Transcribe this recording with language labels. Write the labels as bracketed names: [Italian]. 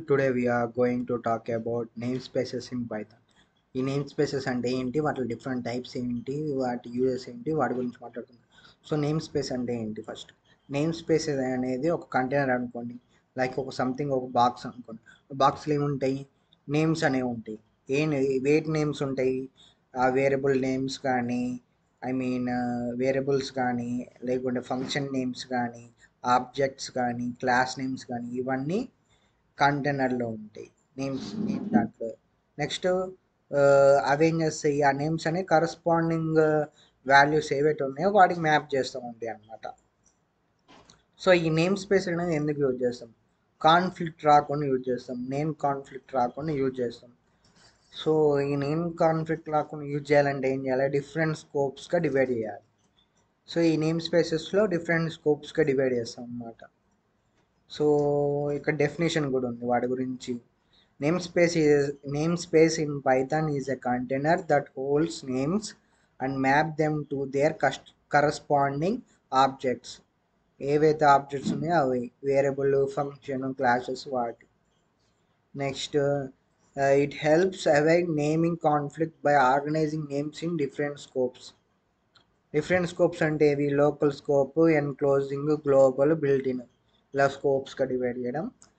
[English] Today we are going to talk about namespaces in Python. [Telugu] ఈ name spaces అంటే ఏంటి, వాటి డిఫరెంట్ టైప్స్ ఏంటి, వాటి యూజెస్ ఏంటి, వాటి గురించి మాట్లాడుకుందాం. సో నేమ్ స్పేస్ అంటే ఏంటి? ఫస్ట్ నేమ్ స్పేస్ అనేది ఒక కంటైనర్ అనుకోండి. లైక్ ఒక సంథింగ్, ఒక బాక్స్ అనుకోండి. బాక్స్లో ఏముంటాయి? నేమ్స్ అనేవి ఉంటాయి. వేటి నేమ్స్ ఉంటాయి? వేరియబుల్ నేమ్స్ కానీ, ఐ మీన్ వేరియబుల్స్ కానీ, లేకుంటే ఫంక్షన్ నేమ్స్ కానీ, ఆబ్జెక్ట్స్ కానీ, క్లాస్ నేమ్స్ కానీ, ఇవన్నీ కంటైనర్లో ఉంటాయి. నేమ్ దాంట్లో నెక్స్ట్ అవేం చేస్తాయి, ఆ నేమ్స్ అనే కరస్పాండింగ్ వాల్యూస్ ఏవైతే ఉన్నాయో వాటికి మ్యాప్ చేస్తూ ఉంటాయి అన్నమాట. సో ఈ నేమ్ స్పేస్ అనేది ఎందుకు యూజ్ చేస్తాం? కాన్ఫ్లిక్ట్ రాకుండా యూజ్ చేస్తాం. నేమ్ కాన్ఫ్లిక్ట్ రాకుండా యూజ్ చేస్తాం. సో ఈ నేమ్ కాన్ఫ్లిక్ట్ రాకుండా యూజ్ చేయాలంటే ఏం చేయాలి? డిఫరెంట్ స్కోప్స్గా డివైడ్ చేయాలి. సో ఈ నేమ్ స్పేసెస్లో డిఫరెంట్ స్కోప్స్గా డివైడ్ చేస్తాం అన్నమాట. సో ఇక్కడ డెఫినేషన్ కూడా ఉంది వాటి గురించి. [English] Namespace in Python is a container that holds names and map them to their corresponding objects. [Telugu] ఏవైతే ఆబ్జెక్ట్స్ ఉన్నాయో అవి వేరియబుల్, ఫంక్షన్, క్లాసెస్ వాటి. [English] Next it helps avoid naming conflict by organizing names in different scopes. [Telugu] Different scopes అంటే ఇవి local scope, enclosing, global, built-in, ఇలా స్కోప్స్గా divide చేయడం.